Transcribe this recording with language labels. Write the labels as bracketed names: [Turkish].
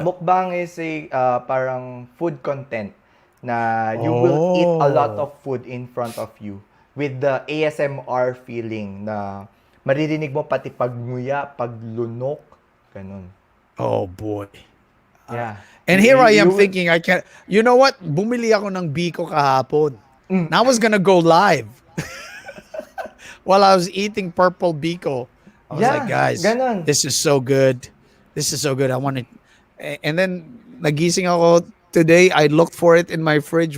[English] Mukbang is a parang food content na you will eat a lot of food in front of you with the ASMR feeling [Filipino] na maririnig mo pati pagnguya, paglunok, ganun. [English] Oh boy. Yeah. And here I am thinking I can't. You know what? [Filipino] Bumili ako ng biko kahapon. [English] And I was gonna go live while I was eating purple biko. I was like, guys, [Filipino] ganun. [English] this is so good. This is so good. I want it. And then, [Filipino] nagising ako [English] today. I looked for it in my fridge.